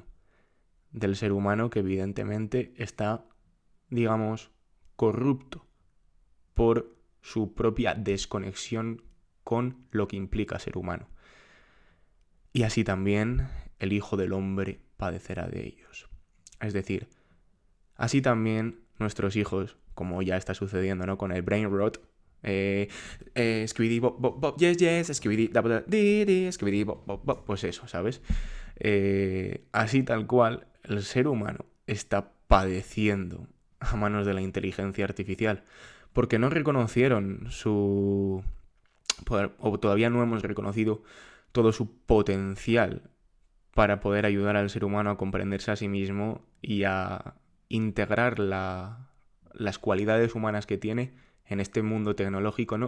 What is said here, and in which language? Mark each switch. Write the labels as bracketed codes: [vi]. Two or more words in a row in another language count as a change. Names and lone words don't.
[es] Del ser humano que evidentemente está, digamos, corrupto por su propia desconexión con lo que implica ser humano. Y así también el Hijo del Hombre padecerá de ellos. Es decir, así también nuestros hijos, como ya está sucediendo, ¿no? Con el [en] brain rot, skibidi bop bop bop, yes yes, skibidi da da di di, skibidi bop bop bop, [es] pues eso, ¿sabes? Así tal cual, el ser humano está padeciendo a manos de la inteligencia artificial, porque no reconocieron su poder, o todavía no hemos reconocido todo su potencial para poder ayudar al ser humano a comprenderse a sí mismo y a integrar las cualidades humanas que tiene en este mundo tecnológico, ¿no?